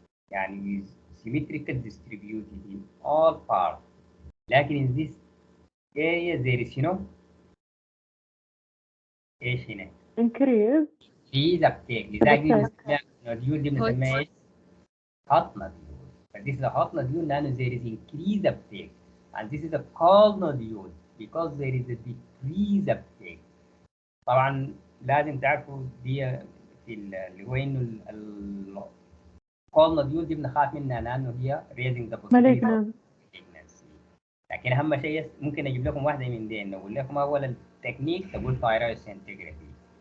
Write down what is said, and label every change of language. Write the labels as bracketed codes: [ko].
[en] يعني with symmetrical distributed in all parts. لكن in this area there is [ar] ايش هنا؟ [en] increase uptake. [ar] لذلك النوديول دي بنسميها ايش؟ hot nodule. [en] This is a hot nodule [ar] لأنه [en] there is increased uptake. And this is a cold nodule because there is a decreased uptake. [ar] طبعا لازم تعرفوا دي في اللي هو انه cold nodule دي بنخاف منها لانه هي [en] raising the possibility of malignancy. [ar] لكن اهم شيء ممكن اجيب لكم واحده من دي نقول لكم اول التكنيك تقول thyroid scintigraphy.